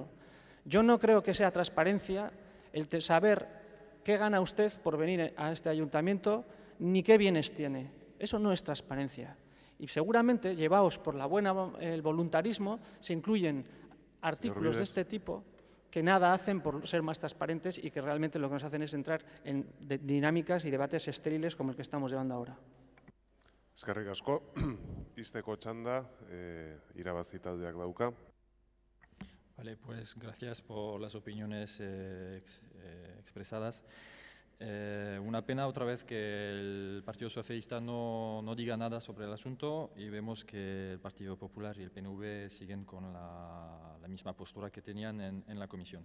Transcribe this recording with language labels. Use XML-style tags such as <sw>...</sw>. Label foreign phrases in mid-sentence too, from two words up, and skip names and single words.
<es>Yo no creo que sea transparencia el saber qué gana usted por venir a este ayuntamiento ni qué bienes tiene. Eso no es transparencia. Y seguramente, llevados por el voluntarismo, se incluyen artículos de este tipo. que nada hacen por ser más transparentes y que realmente lo que nos hacen es entrar en dinámicas y debates estériles como el que estamos llevando ahora.</es> <eu>Eskerrik asko, izteko txanda, irabazi taldeak dauka.</eu> <es>Vale, pues gracias por las opiniones expresadas. Una pena otra vez que el Partido Socialista no diga nada sobre el asunto y vemos que el Partido Popular y el PNV siguen con la misma postura que tenían en la comisión.</es>